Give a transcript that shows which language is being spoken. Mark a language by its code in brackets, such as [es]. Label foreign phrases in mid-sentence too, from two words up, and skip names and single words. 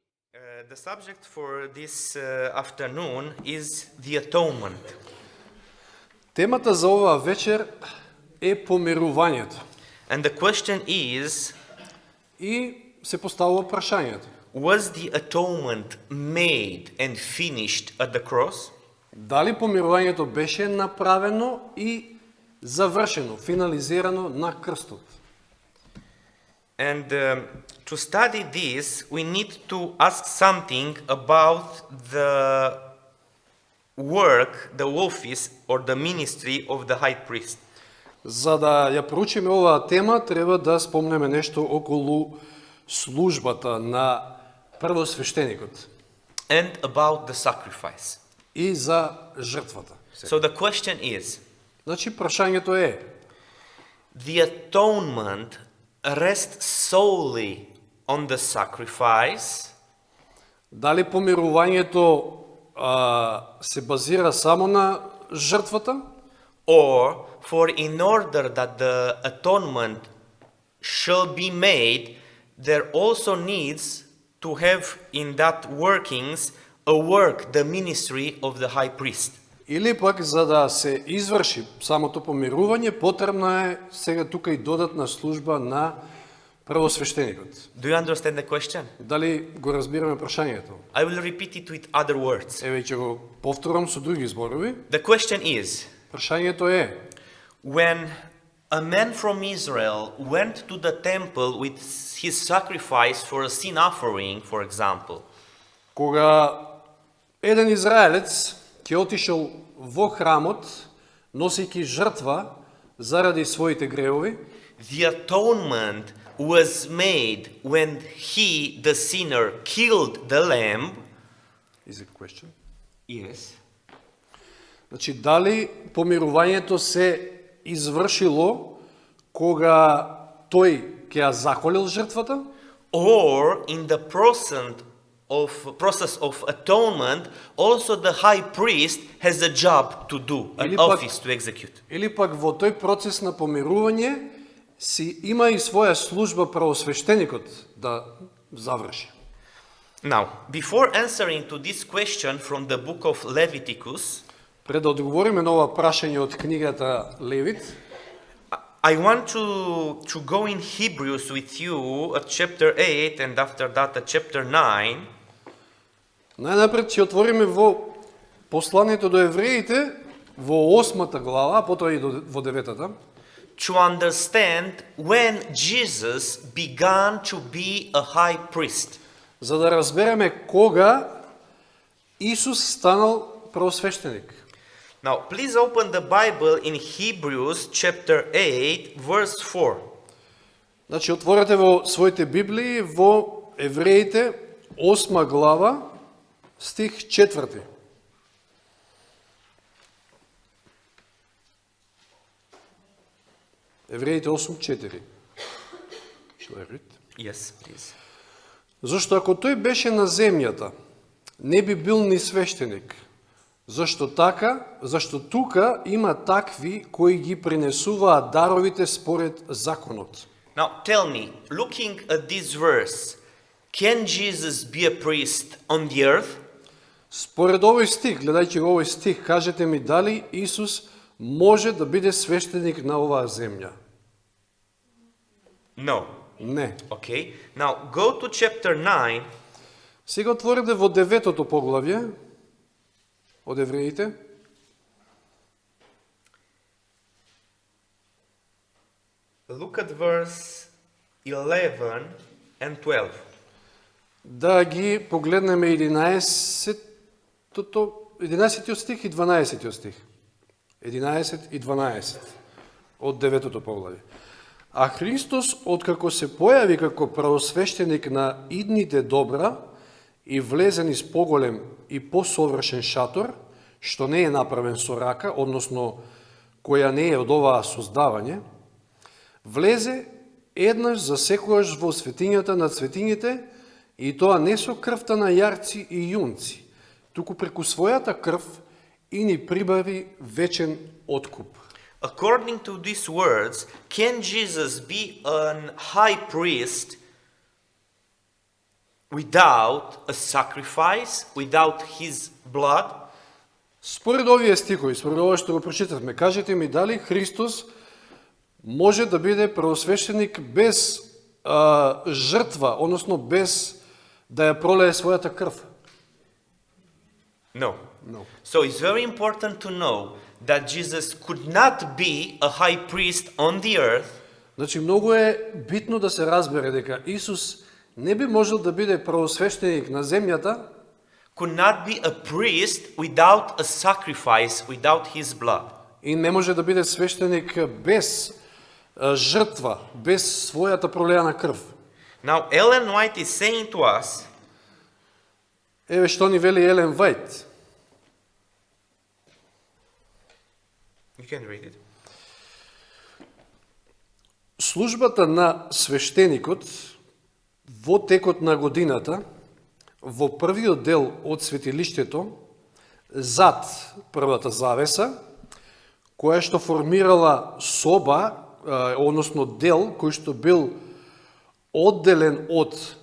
[en] The subject for this afternoon is the atonement. [mk] Темата за оваа вечер е помирувањето. [en] And the question is, [mk] И се поставува прашањето. [en] was the atonement made and finished at the cross? [mk] Дали помирувањето беше направено и завршено, финализирано на крстот? [en] And to study this, we need to ask something about the work, the office, or the ministry of the high priest. [mk] За да ја проучиме оваа тема, треба да спомнеме нешто околу службата на првосвештеникот [en] And about the sacrifice. [mk] и за жртвата. [en] So the question is, [mk] Значи, прашањето е, [en] the atonement rests solely on the sacrifice, [mk] дали помирувањето се базира само на жртвата, [en] or for in order that the atonement shall be made, there also needs to have in that workings a work, the ministry of the high priest. [mk] или пак за да се изврши самото помирување, потребна е сега тука и додатна служба на првосвештеникот. [en] Do you understand the question? [mk] Дали го разбираме прашањето? [en] I will repeat it with other words. [mk] Еве ќе го повторам со други зборови. [en] The question is, [mk] Прашањето е, [en] when a man from Israel went to the temple with his sacrifice for a sin offering, for example, [mk] кога еден израелец ќе отишел во храмот, носејќи жртва заради своите гревови, [en] the atonement was made when he, the sinner, killed the lamb. is a question. Yes. [mk] Значи, дали помирувањето се извршило кога тој ќе ја заколил жртвата, [en] Or in the process of atonement, also the high priest has a job to do, an [mk] Или пак- [en] office to execute. [mk] или пак во тој процес на помирување си има и своја служба правосвештеникот да заврши. [en] Now, before answering to this question from the book of Leviticus, [mk] Пред да одговориме на ова прашање од книгата Левит, [en] I want to go in Hebrews with you at chapter 8 and after that at chapter 9. [mk] најнапред ќе отвориме во посланието до евреите во 8 глава, а потоа и во 9. [en] To understand when Jesus began to be a high priest. [mk] За да разбереме кога Исус станал првосвештеник. [en] Now, please open the Bible in Hebrews chapter 8, verse 4. [mk] Значи, отворете во своите Библии во Евреите 8 глава, стих 4. Евреите 8:4. [en] Shall I read? Yes, please. [mk] Зашто ако тој беше на земјата, не би бил ни свештеник. Зашто тука има такви кои ги принесуваат даровите според законот. [en] Now, tell me, looking at this verse, can Jesus be a priest on the earth? [mk] Според овој стих, гледајќи го овој стих, кажете ми дали Исус може да биде свештеник на оваа земја? [en] No. [mk] Не. [en] Okay. Now, go to chapter 9. [mk] Сега отворите во 9-то поглавје од Евреите. [en] Look at verse 11 and 12. [mk] Да ги погледнеме 11 стих и 12 стих. 11 и 12 од 9-то поглавје. А Христос, откако се појави како правосвештеник на идните добра и влезе низ поголем и посовршен шатор, што не е направен со рака, односно која не е од оваа создавање, влезе еднаш за секојаш во светињата на светињите, и тоа не со крвта на јарци и јунци, туку преку својата крв и ни прибави вечен откуп. [en] According to these words, can Jesus be an high priest without a sacrifice, without his blood? [mk] Според овие стихови, според ова што го прочитавме, кажете ми дали Христос може да биде првосвещеник без жртва, односно без да ја пролее својата крв? [en] No. No. So it's very important to know that Jesus could not be a high priest on the earth. [mk] Значи, многу е битно да се разбере дека Исус не би можел да биде првосвещеник на земјата, [en] Could not be a priest without a sacrifice, without his blood. [mk] и не може да биде свештеник без жртва, без својата пролеана крв. [en] Now Ellen White is saying to us [mk] Еве што ни вели Елен Вајт. [en] you can read it. [mk] Службата на свештеникот во текот на годината, во првиот дел од светилиштето, зад првата завеса, која што формирала соба, односно дел, кој што бил одделен од,